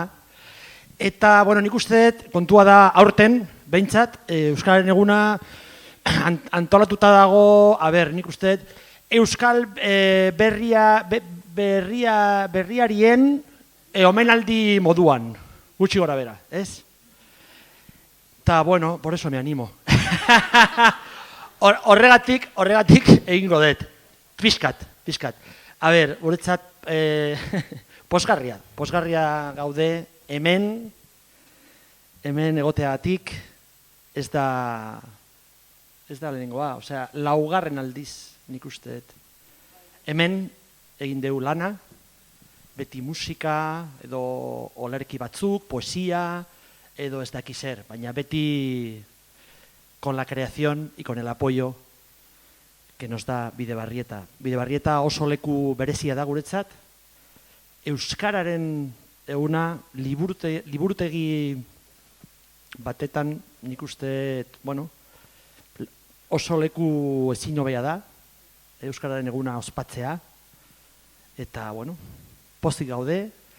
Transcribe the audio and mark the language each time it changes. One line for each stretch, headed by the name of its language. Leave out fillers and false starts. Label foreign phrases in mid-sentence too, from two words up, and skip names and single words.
Basque: Eta, nik uste dut, kontua da aurten, behintzat, euskararen eguna antolatuta dago, nik uste dut, euskal berriarien omenaldi moduan, gutxi gora bera, ez? Eta,
Spanish: por eso me animo.
Basque: Horregatik egingo dut. Pixkat. Guretzat, posgarria gaude hemen egoteagatik ez da lehenengoa, osea, laugarren aldiz nik uste dut. Hemen egin deu lana, beti musika, edo olerki batzuk, poesia, edo ez daki zer, baina beti
Spanish: con la creación y con el apoyo que nos da Bidebarrieta.
Basque: Bidebarrieta oso leku berezia da guretzat, euskararen eguna liburutegi batetan nik uste, oso leku ezin hobea da, euskararen eguna ospatzea, eta, pozik gaude.